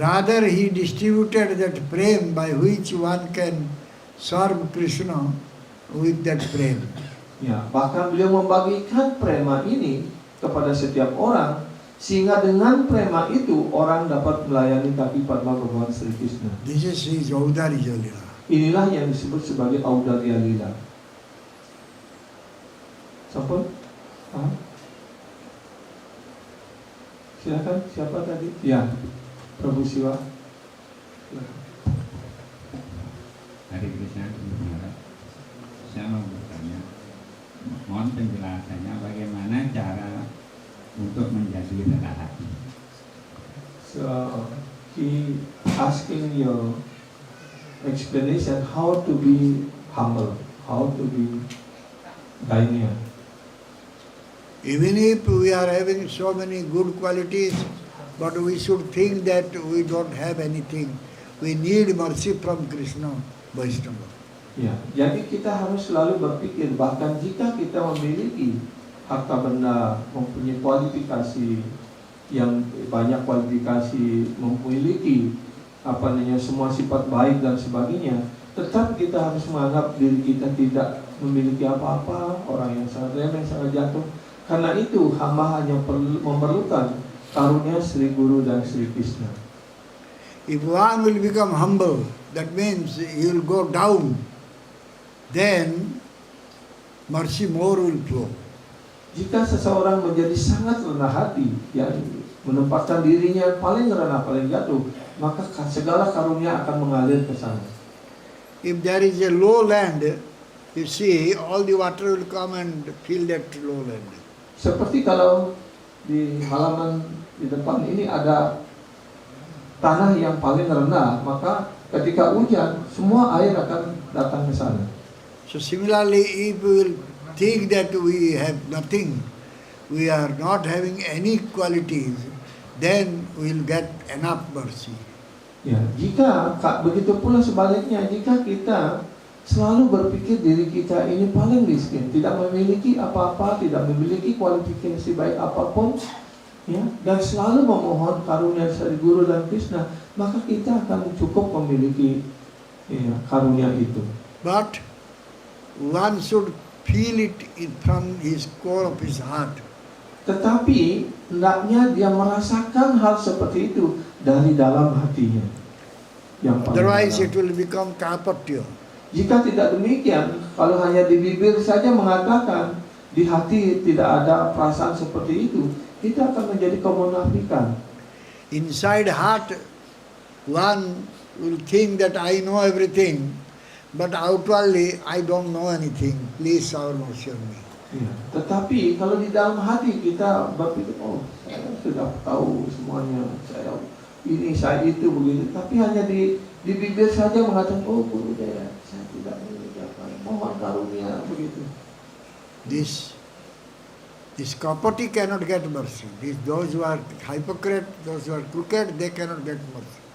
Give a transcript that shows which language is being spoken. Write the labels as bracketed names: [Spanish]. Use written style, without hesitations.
[English] Rather, he distributed that prem by which one can serve Krishna with that prem. [Indonesian] Ya, bahkan beliau membagikan prema ini kepada setiap orang, sehingga dengan prema itu orang dapat melayani kaki Padma Bhagavan Sri Krishna. [English] This is his Audarja Lila. [Indonesian] Inilah yang disebut sebagai Audarya Lila. [Javanese] Sampun? [Indonesian] Silakan, siapa tadi? Ya, Prabu Siwa. Hari Krishna, saya mau bertanya, mohon penjelasannya bagaimana cara untuk menjadi rendah hati. [English] So he asking your explanation how to be humble, how to be dainya. Even if we are having so many good qualities, but we should think that we don't have anything. We need mercy from Krishna, Vaishnava. [Indonesian] Ya, jadi kita harus selalu berpikir bahkan jika kita memiliki harta benda, mempunyai kualifikasi yang banyak kualifikasi, memiliki semua sifat baik dan sebagainya, tetap kita harus menganggap diri kita tidak memiliki apa-apa, orang yang sangat remeh, sangat jatuh. Karena itu hamba hanya memerlukan karunia Sri Guru dan Sri Krishna. [English] If one will become humble, that means he will go down, then mercy more will flow. [Indonesian] Jika seseorang menjadi sangat rendah hati, ya, menempatkan dirinya paling rendah, paling jatuh, maka segala karunia akan mengalir ke sana. [English] If there is a low land, you see, all the water will come and fill that low land. [Indonesian] Seperti kalau di halaman di depan ini ada tanah yang paling rendah, maka ketika hujan, semua air akan datang ke sana. [English] So similarly, if we will think that we have nothing, we are not having any qualities, then we will get enough mercy. [Indonesian] Ya, jika begitu pula sebaliknya, jika kita selalu berpikir diri kita ini paling miskin, tidak memiliki apa-apa, tidak memiliki kualifikasi baik apapun, ya, dan selalu memohon karunia dari Guru dan Krishna, maka kita akan cukup memiliki karunia itu. [English] But one should feel it from his core of his heart. [Indonesian] Tetapi hendaknya dia merasakan hal seperti itu dari dalam hatinya. Yang paling [English] Otherwise [Indonesian] dalam. [English] it will become kapatya. [Indonesian] Jika tidak demikian, kalau hanya di bibir saja mengatakan, di hati tidak ada perasaan seperti itu, kita akan menjadi kemunafikan. [English] Inside heart, one will think that I know everything, but outwardly I don't know anything. Please have mercy on me. [Indonesian] Ya, tetapi kalau di dalam hati kita berpikir, oh saya sudah tahu semuanya, saya ini, saya itu, begitu. Tapi hanya di bibir saja mengatakan, oh Guru Daya, saya tidak memiliki apa, mohon karunia, begitu. [English] This kapati cannot get mercy. Those who are hypocrite, those who are crooked, they cannot get mercy.